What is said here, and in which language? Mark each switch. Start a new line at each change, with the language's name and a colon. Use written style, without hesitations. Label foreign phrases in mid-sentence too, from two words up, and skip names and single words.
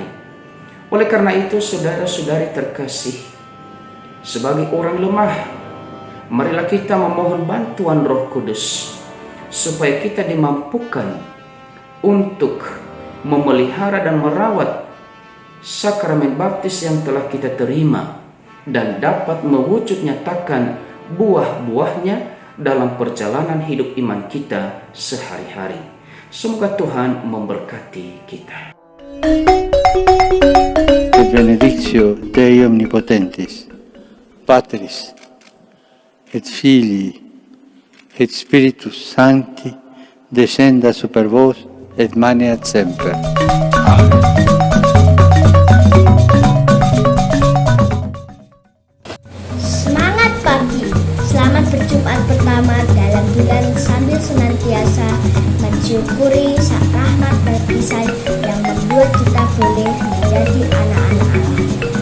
Indonesian: Oleh karena itu, saudara-saudari terkasih, sebagai orang lemah, marilah kita memohon bantuan Roh Kudus supaya kita dimampukan untuk memelihara dan merawat sakramen baptis yang telah kita terima dan dapat mewujud nyatakan buah-buahnya dalam perjalanan hidup iman kita sehari-hari. Semoga Tuhan memberkati kita.
Latin: Et benedictio Dei omnipotentis, Patris, et Filii, et Spiritus Sancti, descenda super vos et maneat semper. Amen.
Indonesian: Semangat pagi, selamat berjumat pertama dalam bulan sambil senantiasa mensyukuri rahmat baptisan yang membuat kita boleh menjadi anak-anak Allah.